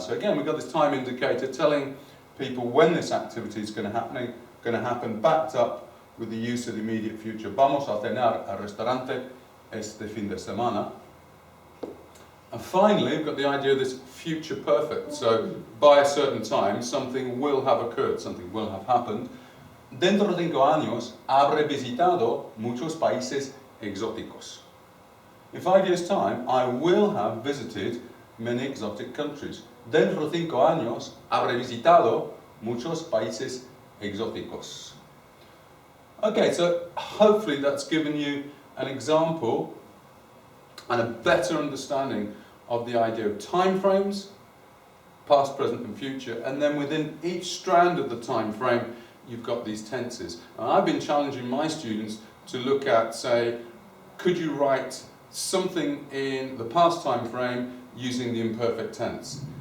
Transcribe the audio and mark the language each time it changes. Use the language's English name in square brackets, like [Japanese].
[English] So again, we've got this time indicator telling people when this activity is going to happen, backed up with the use of the immediate future. [Spanish] Vamos a cenar al restaurante este fin de semana. [English] And finally, we've got the idea of this future perfect. So, by a certain time, something will have occurred, something will have happened. [Spanish] Dentro de 5 años, habré visitado muchos países exóticos. [English] In 5 years' time, I will have visited many exotic countries. [Spanish] Dentro de 5 años, habré visitado muchos países exóticos. [English] Okay, so hopefully that's given you an example and a better understanding of the idea of time frames, past, present and future, and then within each strand of the time frame you've got these tenses. And I've been challenging my students to look at, say, could you write something in the past time frame using the imperfect tense?